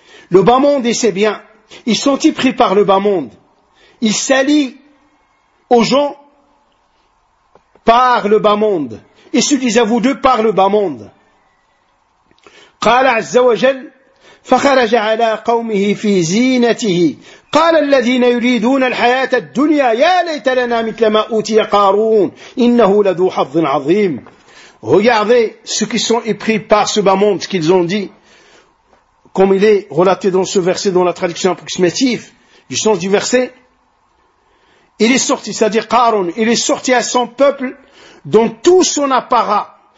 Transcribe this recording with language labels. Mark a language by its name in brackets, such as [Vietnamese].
[French] Le bas monde et ses biens, ils sont épris par le bas monde. Ils s'allient aux gens par le bas monde. Ils se disent à vous deux par le bas monde. [Arabic] قال عز وجل فخرج على قومه في زينته قال الذين يريدون الحياة الدنيا يا ليت لنا مثل ما أوتي قارون إنه لذو حظ عظيم. [French] Regardez ceux qui sont épris par ce bas monde, ce qu'ils ont dit, comme il est relaté dans ce verset, dans la traduction approximative, du sens du verset. Il est sorti, c'est-à-dire Qaron, il est sorti à son peuple, dans tout son apparat.